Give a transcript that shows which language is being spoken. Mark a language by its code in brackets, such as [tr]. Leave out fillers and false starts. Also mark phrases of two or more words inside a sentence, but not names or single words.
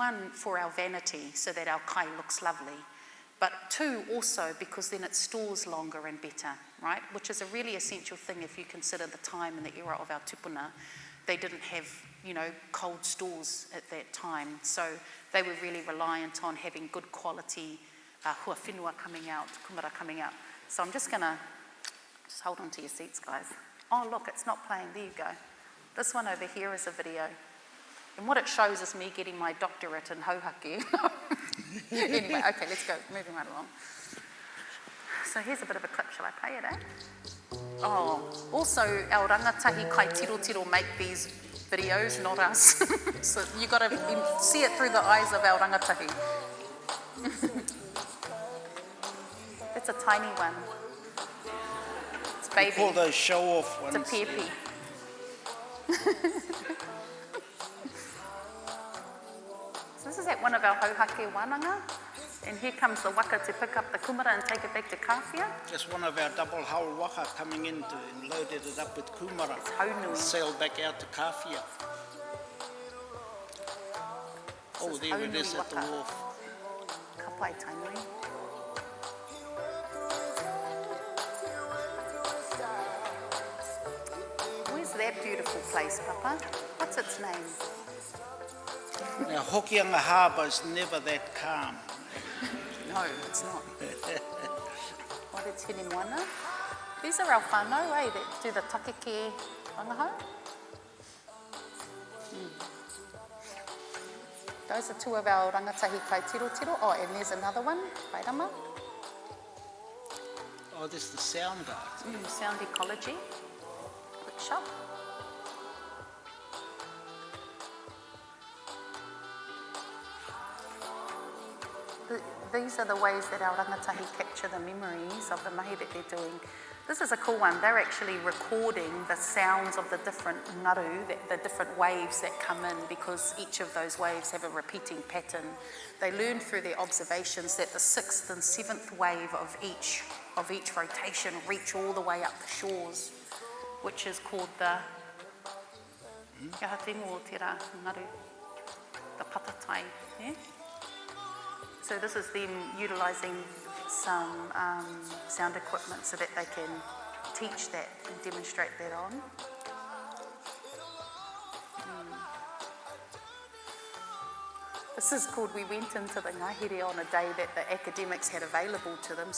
[en] One, for our vanity, so that our kai looks lovely. But two, also because then it stores longer and better, right? Which is a really essential thing if you consider the time and the era of our tupuna. They didn't have, cold stores at that time. So they were really reliant on having good quality [mi] hua whenua [en] coming out, kumara coming out. So I'm just hold on to your seats, guys. Oh, look, it's not playing. There you go. This one over here is a video. And what it shows is me getting my doctorate in hauhaki. Anyway, okay, let's go. Moving right along. So here's a bit of a clip. Shall I play it, Oh, also, our [mi] rangatahi kai tiro tiro [en] make these videos, not us. So you got to see it through the eyes of our rangatahi. It's a tiny one. It's baby. We call those show-off ones. It's a peepee. So this is at one of our hauhake wānanga. And here comes the waka to pick up the kumara and take it back to kawhia. Just one of our double hull waka coming in and loaded it up with kumara. It's haunui. Sailed back out to kawhia. Oh, there it is at the wharf. [mi] Ka pai tainui. [en] Where's that beautiful place, Papa? What's its name? Now, Hokianga Harbour is never that calm. No, it's not. What is Hinemoana? These are our whānau, that do the [mi] takeke rangahau. [en] Those are two of our [mi] rangatahi kai tiro tiro. [en] Oh, and there's another one, Kairama. Oh, this is the sound art. Sound ecology workshop. These are the ways that our rangatahi capture the memories of the mahi that they're doing. This is a cool one. They're actually recording the sounds of the different ngaru, the different waves that come in, because each of those waves have a repeating pattern. They learned through their observations that the 6th and 7th wave of each rotation reach all the way up the shores, which is called the [mi] Kahatengo tera ngaru, [en] the patatai. Yeah? So this is them utilising some sound equipment so that they can teach that and demonstrate that on. This is called, we went into the ngahere on a day that the academics had available to them.